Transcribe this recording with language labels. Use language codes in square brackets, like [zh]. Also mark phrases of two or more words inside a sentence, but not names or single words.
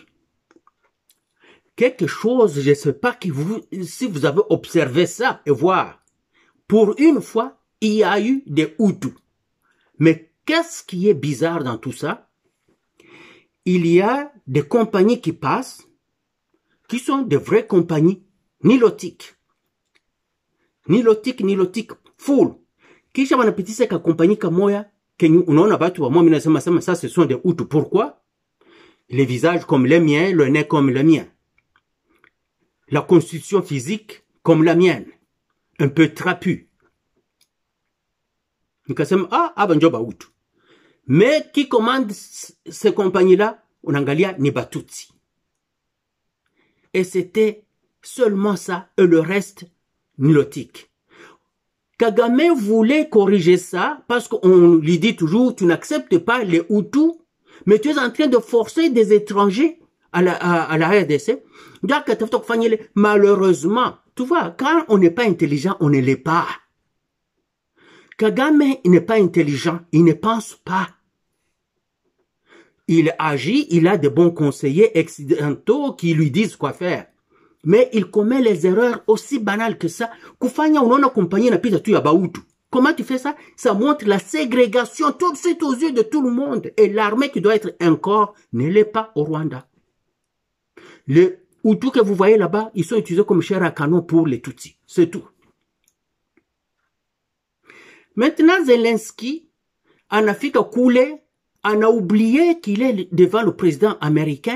[fr] Quelque chose, je ne sais pas si vous avez observé ça et voir. Pour une fois, il y a eu des Hutus. Mais qu'est-ce qui est bizarre dans tout ça? Il y a des compagnies qui passent, qui sont de vraies compagnies nilotiques. Nilotique, full. [sw] Kisha wanapitisha ka compagnie kamoya, kenyu unaona batu wa mwami nasema [fr] ça ce sont des Hutus. Pourquoi? Les visages comme les miens, le nez comme le mien. La constitution physique comme la mienne. Un peu trapu. [sw] Nikasema, banjoba Hutu. [fr] Mais qui commande ces compagnies-là? [sw] Unangalia ni Batutsi. [fr] Et c'était seulement ça, et le reste, nilotique. Kagame voulait corriger ça, parce qu'on lui dit toujours, tu n'acceptes pas les Hutus, mais tu es en train de forcer des étrangers à la RDC. Malheureusement, tu vois, quand on n'est pas intelligent, on ne l'est pas. Kagame n'est pas intelligent, il ne pense pas. Il agit, il a de bons conseillers occidentaux qui lui disent quoi faire. Mais il commet les erreurs aussi banales que ça. [sw] Kufanya unaona compagnie na pita tu ya Bahutu. [fr] Comment tu fais ça? Ça montre la ségrégation tout de suite aux yeux de tout le monde. Et l'armée qui doit être un corps ne l'est pas au Rwanda. Les Hutus que vous voyez là-bas, ils sont utilisés comme chair à canon pour les Tutsis. C'est tout. Maintenant, Zelensky, en Afrique coulé, en a oublié qu'il est devant le président américain.